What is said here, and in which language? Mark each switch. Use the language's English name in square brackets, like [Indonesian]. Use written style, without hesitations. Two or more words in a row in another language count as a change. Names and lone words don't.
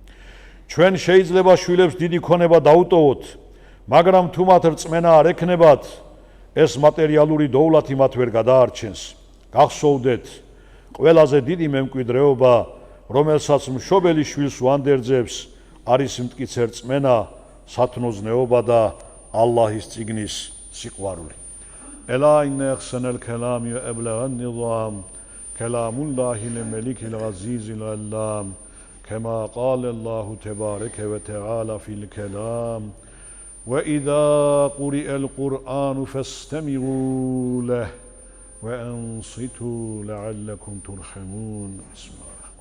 [Georgian] ჩვენ შეიძლება შვილებს დიდი ქონება დაუტოვოთ, მაგრამ თუ მათ რწმენა არ ექნებათ, ეს მატერიალური დოვლათი მათ ვერ გადაარჩენს. გახსოვდეთ, ყველაზე დიდი მემკვიდრეობა, რომელსაც მშობელი შვილს უანდერძებს, არის მტკიცე რწმენა, სათნოზნეობა და ალლაჰის წიგნის სიყვარული. [Arabic] ألا إن أحسن الكلام وأبلغ النظام كلام الله الملك العزيز العلام كما قال الله تبارك وتعالى في الكلام وإذا قرئ القرآن فاستمعوا له وأنصتوا لعلكم ترحمون.